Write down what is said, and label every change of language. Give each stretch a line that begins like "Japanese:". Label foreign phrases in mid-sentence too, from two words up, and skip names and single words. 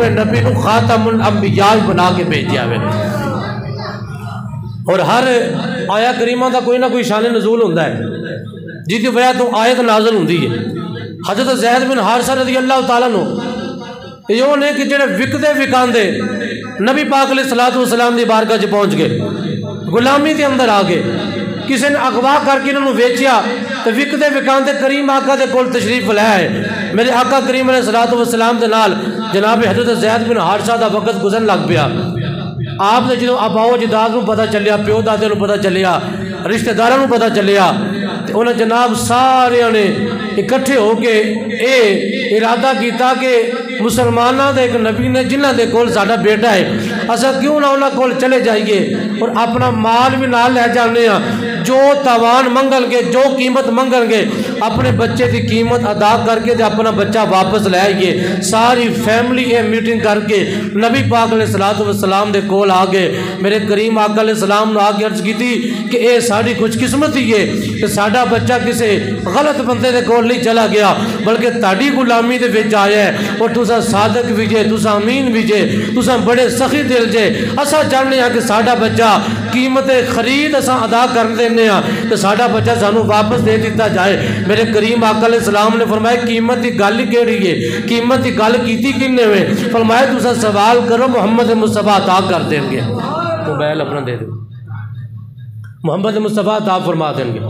Urdu: اپنے نبی کو خاتم الانبیاء بنا کے بھیجیا ہوئے. اور ہر آیا کریمہ دا کوئی نہ کوئی شان نزول ہوتا ہے جس کی وجہ تو آیت نازل ہوتی ہے.
Punjabi: حضرت زید بن حارثہ
Arabic: رضی اللہ تعالیٰ عنہ
Punjabi: یہ نے کہ جڑے وکدے وکاندے نبی پاک
Arabic: علیہ الصلوۃ والسلام
Punjabi: دی بارگاہ چ پہنچ گئے, غلامی دے اندر آ گئے, کسی نے اغوا کر کے انہوں نے ویچیا تو وکدے وکاندے کریم آقا دے کول تشریف لے آئے. میرے آقا کریم
Arabic: علیہ الصلوۃ والسلام
Punjabi: دے نال جناب حضرت زید بن حارثہ دا وقت گزرن لگ پیا. آپ نے جدوں اباؤ اجداد نوں پتہ چلیا, پیو دادے نوں پتہ چلیا, رشتہ داراں نوں پتہ چلیا, تے انہاں جناب سارے نے اکٹھے ہو کے اے ارادہ کیتا کہ مسلمانوں دے ایک نبی نے جنہاں دے کول ساڈا بیٹا ہے اساں کیوں نہ انہاں کول چلے جائیے اور اپنا مال بھی نال لے جانے ہاں, جو تاوان منگن گے, جو قیمت منگن گے, اپنے بچے دی قیمت ادا کر کے اپنا بچہ واپس لے آئیے. ساری فیملی یہ میٹنگ کر کے نبی پاک
Arabic: علیہ الصلوۃ والسلام
Punjabi: دے کول آ گئے. میرے کریم آقا
Arabic: علیہ السلام
Punjabi: نے آ کے عرض کی تھی کہ اے ساری خوش قسمتی ہے کہ ساڈا بچہ کسی غلط بندے دے کول نہیں چلا گیا بلکہ تاڑی غلامی دے وچ آیا ہے, اور تساں صادق بھی جے, تساں امین بھی جے, تساں بڑے سخی دل جے. اساں چاہنے ہیں کہ ساڈا بچہ قیمت خرید اساں ادا کر دینے ہاں تو ساڈا بچہ سانو واپس دے دیتا جائے. میرے کریم آقا
Arabic: علیہ السلام
Punjabi: نے فرمایا قیمت کی گل کیڑی ہے, قیمت کی گل کیتی کنے ہوئے؟ فرمایا تساں سوال کرو محمد مصطفیٰ عطا کر دیں گے. موبائل اپنا دے دو, محمد مصطفیٰ عطا فرما دیں گے.